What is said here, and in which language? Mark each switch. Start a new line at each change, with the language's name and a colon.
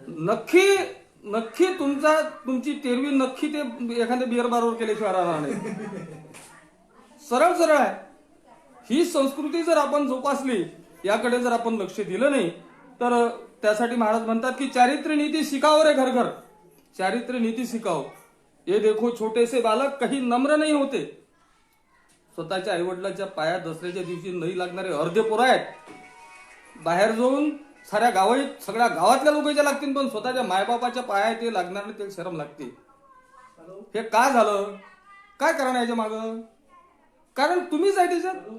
Marathi: नक्की तुमची तेरवी नक्की ते एखाद्या बिअर बारवर केल्याशिवाय राहणार नाही. सरळ आहे. ही संस्कृती जर आपण जोपासली, याकडे जर आपण लक्ष दिलं नाही, तर त्यासाठी महाराज म्हणतात की
Hindi: चारित्र्य नीती सिखाओ रे घर घर, चारित्र्य नीती सिखाओ. ये देखो छोटे से बालक कहीं नम्र नहीं होते.
Marathi: स्वतःच्या आईवडिलांच्या पायात दसऱ्याच्या दिवशी नाही लागणारे अर्धे पोरं आहेत. बाहेर जाऊन सगळ्या गावातल्या लोकांच्या लागतील, पण स्वतःच्या मायबापाच्या पाया ते लागणार नाही, ते शरम लागते. हे का झालं, काय कारण याच्या मागं? कारण तुम्हीच आहे त्याच्यात.